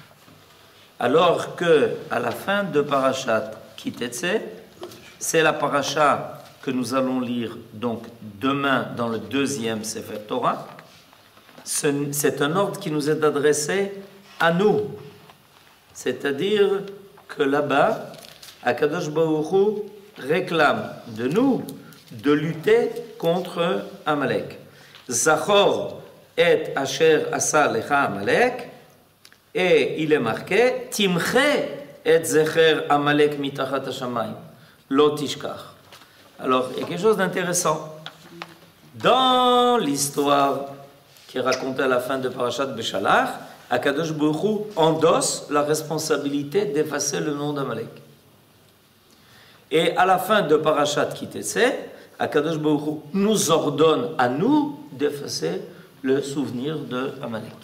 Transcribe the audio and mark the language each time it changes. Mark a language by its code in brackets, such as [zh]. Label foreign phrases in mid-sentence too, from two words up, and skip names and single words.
[fr] Alors que à la fin de parashat Kitetse, c'est la paracha que nous allons lire donc demain dans le deuxième [he] ספר תורה. [fr] C'est un ordre qui nous est adressé à nous. C'est-à-dire que là-bas, [he] הקדוש ברוך הוא [fr] réclame de nous de lutter contre Amalek. [he] זכור את אשר עשה לך עמלק, [fr] et il est marqué [he] תמחה את זכר עמלק מתחת השמים לא תשכח. [fr] Alors, il y a quelque chose d'intéressant. Dans l'histoire qui est racontée à la fin de Parashat Beshalach, [he] הקדוש ברוך הוא [fr] endosse la responsabilité d'effacer le nom d'Amalek. Et à la fin de Parashat Kitetse, [he] הקדוש ברוך הוא [fr] nous ordonne à nous d'effacer le souvenir d'Amalek.